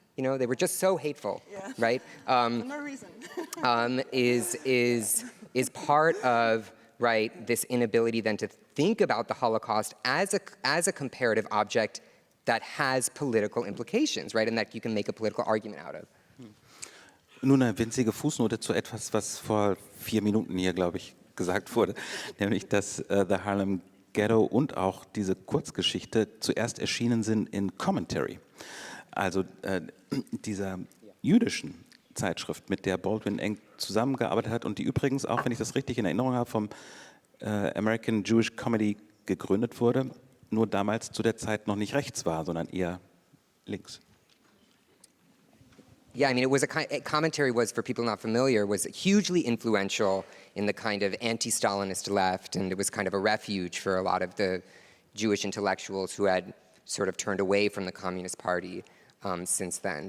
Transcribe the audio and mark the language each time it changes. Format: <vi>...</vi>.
<en>You know, they were just so hateful, right? For no reason. Is part of, right, this inability then to think about the Holocaust as a comparative object that has political implications, right, and that you can make a political argument out of.</en> <de>Nun eine winzige Fußnote zu etwas, was vor 4 Minuten hier, glaube ich, gesagt wurde, nämlich dass The Harlem Ghetto und auch diese Kurzgeschichte zuerst erschienen sind in Commentary, also dieser jüdischen Zeitschrift, mit der Baldwin eng zusammengearbeitet hat und die übrigens auch, wenn ich das richtig in Erinnerung habe, vom American Jewish Comedy gegründet wurde, nur damals zu der Zeit noch nicht rechts war, sondern eher links.</de> <en>Yeah, I mean, it was commentary was, for people not familiar, was hugely influential in the kind of anti-Stalinist left, and it was kind of a refuge for a lot of the Jewish intellectuals who had sort of turned away from the Communist Party since then.</en>